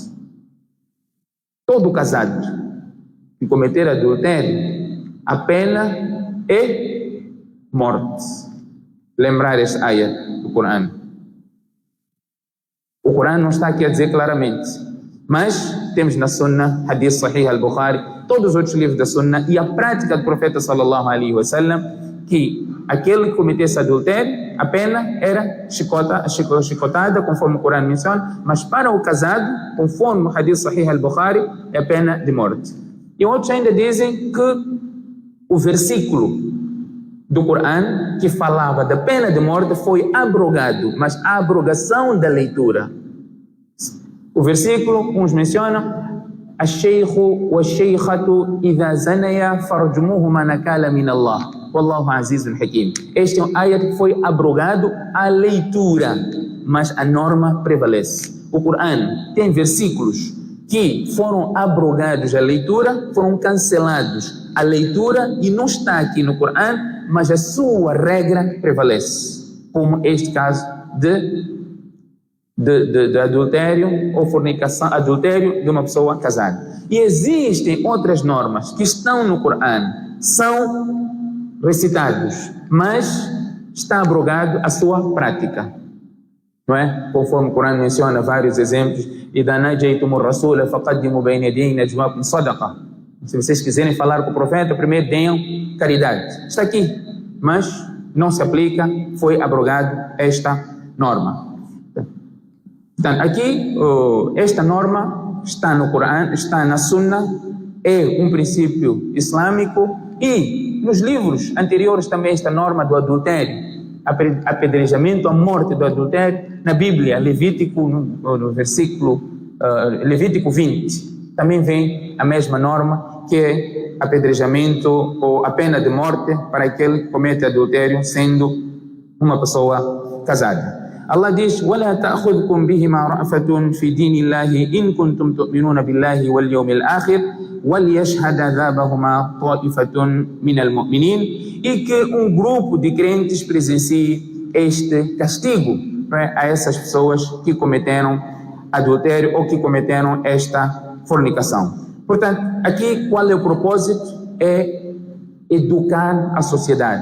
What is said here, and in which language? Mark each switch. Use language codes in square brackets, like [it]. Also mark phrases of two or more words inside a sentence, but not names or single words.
[pt] Todo casado que cometer adultério, a pena é morte. Lembrar esta ayat do Corão. O Corão não está aqui a dizer claramente, mas temos na Sunna, Hadith Sahih al-Bukhari, todos os outros livros da Sunna e a prática do profeta [ar] صلى الله عليه وسلم, [pt] que aquele que cometesse adultério, a pena era chicotada, conforme o Corão menciona, mas para o casado, conforme o Hadith Sahih al-Bukhari, é a pena de morte. E outros ainda dizem que o versículo do Corão que falava da pena de morte foi abrogado, mas a abrogação da leitura. O versículo, uns mencionam: [ar] "الشيخ والشيخة إذا زنيا فارجموهما نكالا من الله. والله عزيز حكيم." [pt] Este é um ayat que foi abrogado a leitura, mas a norma prevalece. O Corão tem versículos que foram abrogados a leitura, foram cancelados a leitura e não está aqui no Corão, mas a sua regra prevalece, como este caso de adultério ou fornicação, adultério de uma pessoa casada. E existem outras normas que estão no Corão, são recitados, mas está abrogado a sua prática, não é? Conforme o Corão menciona vários exemplos: [ar] "إذا ناجيتم الرسول فقدموا بين يدي نجواكم صدقة." [pt] Se vocês quiserem falar com o profeta, primeiro tenham caridade. Está aqui, mas não se aplica, foi abrogado esta norma. Portanto, aqui, esta norma está no Corão, está na Sunna, é um princípio islâmico, e nos livros anteriores também esta norma do adultério, apedrejamento, a morte do adultério, na Bíblia, Levítico, no versículo Levítico 20, também vem a mesma norma, que é apedrejamento ou a pena de morte para aquele que comete adultério sendo uma pessoa casada. Allah diz: [ar] وَلَا تَأْخُذْكُمْ بِهِمَا رَأْفَةٌ فِي دِينِ اللَّهِ إِن كُنتُمْ تُؤْمِنُونَ بِاللَّهِ وَالْيَوْمِ الْآخِرِ وَلْيَشْهَدْ عَذَابَهُمَا طَائِفَةٌ مِنَ الْمُؤْمِنِينَ. [pt] E que um grupo de crentes presencie este castigo, né, a essas pessoas que cometeram adultério ou que cometeram esta fornicação. Portanto, aqui qual é o propósito? É educar a sociedade.